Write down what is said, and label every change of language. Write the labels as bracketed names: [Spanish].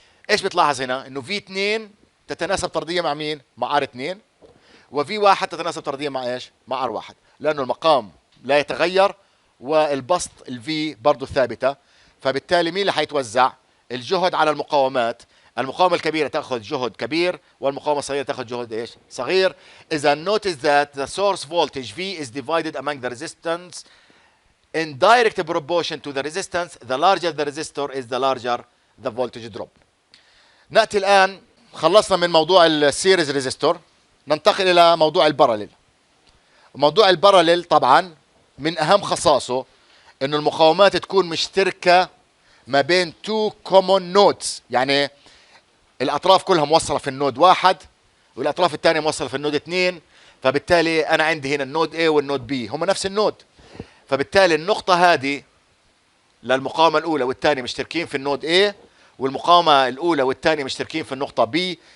[Arabic] ايش بتلاحظ هنا؟ انه V2 تتناسب طرديا مع مين؟ مع R2، و V1 تتناسب طرديا مع ايش؟ مع R1، لأنه المقام لا يتغير والبسط الفي برضه ثابته، فبالتالي مين اللي حيتوزع؟ الجهد على المقاومات. المقاومه الكبيره تاخذ جهد كبير والمقاومه الصغيره تاخذ جهد ايش؟ صغير. اذا [English] notice that the source voltage V is divided among the resistance in direct proportion to the resistance. The larger the resistor is the larger the voltage drop. [Arabic] ناتي الان خلصنا من موضوع السيريز ريزيستور، ننتقل الى موضوع الباراليل. موضوع الباراليل طبعا من اهم خصائصه انه المقاومات تكون مشتركه ما بين تو كومون نودز، يعني الاطراف كلها موصله في النود واحد والاطراف الثانيه موصله في النود اثنين، فبالتالي انا عندي هنا النود A والنود B هم نفس النود، فبالتالي النقطه هذه للمقاومه الاولى والثانيه مشتركين في النود A، والمقاومه الاولى والثانيه مشتركين في النقطه B.